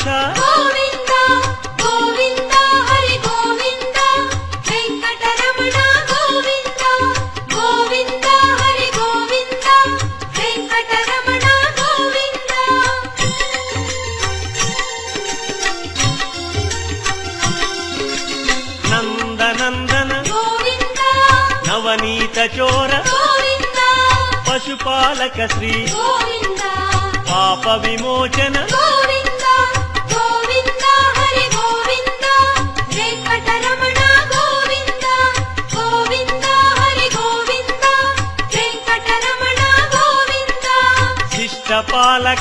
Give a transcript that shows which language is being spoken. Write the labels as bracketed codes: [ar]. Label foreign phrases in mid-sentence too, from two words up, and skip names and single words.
[kn] ಗೋವಿಂದ ಗೋವಿಂದ ಹರಿ ಗೋವಿಂದ ವೆಂಕಟರಮಣ ಗೋವಿಂದ ಗೋವಿಂದ ಹರಿ ಗೋವಿಂದ ವೆಂಕಟರಮಣ ಗೋವಿಂದ. ನಂದನಂದನ ಗೋವಿಂದ ನವನೀತ ಚೋರ ಗೋವಿಂದ ಪಶುಪಾಲಕ ಶ್ರೀ ಗೋವಿಂದ [te] పాప విమోచన గోవింద గోవింద హరి గోవింద వెంకటరమణ గోవింద గోవింద హరి గోవింద వెంకటరమణ గోవింద శిష్ట పాలక